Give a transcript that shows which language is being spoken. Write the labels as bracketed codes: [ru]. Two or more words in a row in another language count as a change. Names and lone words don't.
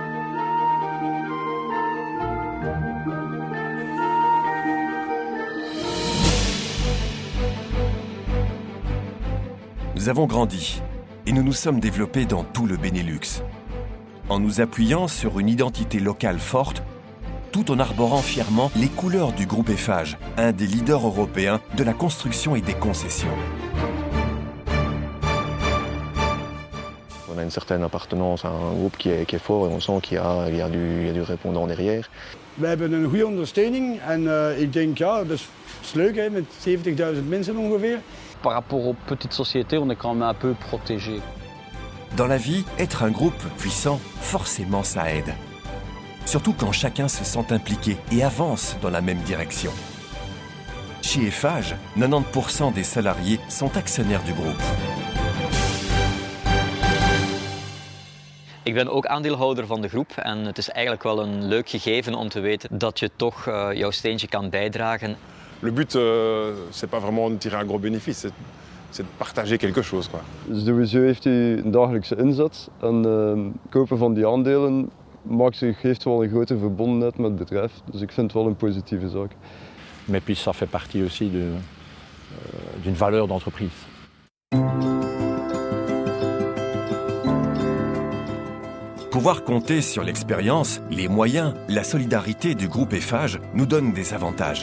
[fr] Nous avons grandi et nous nous sommes développés dans tout le Benelux, en nous appuyant sur une identité locale forte, tout en arborant fièrement les couleurs du groupe Eiffage, un des leaders européens de la construction et des concessions. On a une certaine appartenance à un groupe qui est fort et on sent qu'il y a du répondant derrière. [nl] We hebben een goede ondersteuning en ik denk ja, dat is leuk hè, met 70.000 mensen ongeveer. [fr] Par rapport aux petites sociétés, on est quand même un peu protégé. Dans la vie, être un groupe puissant, forcément ça aide. Surtout quand chacun se sent impliqué et avance dans la même direction. Chez Eiffage, 90% des salariés sont actionnaires du groupe. [nl] Ik ben ook aandeelhouder van de groep en het is eigenlijk wel een leuk gegeven om te weten dat je toch jouw steentje kan bijdragen. [fr] Le but, c'est pas vraiment de tirer un gros bénéfice, c'est de partager quelque chose, quoi. [nl] Sowieso heeft hij een dagelijkse inzet en kopen van die aandelen geeft wel een grote verbondenheid met het bedrijf. Dus ik vind het wel een positieve zaak. [fr] Mais puis ça fait partie aussi d'une valeur d'entreprise. Pouvoir compter sur l'expérience, les moyens, la solidarité du groupe Eiffage nous donne des avantages.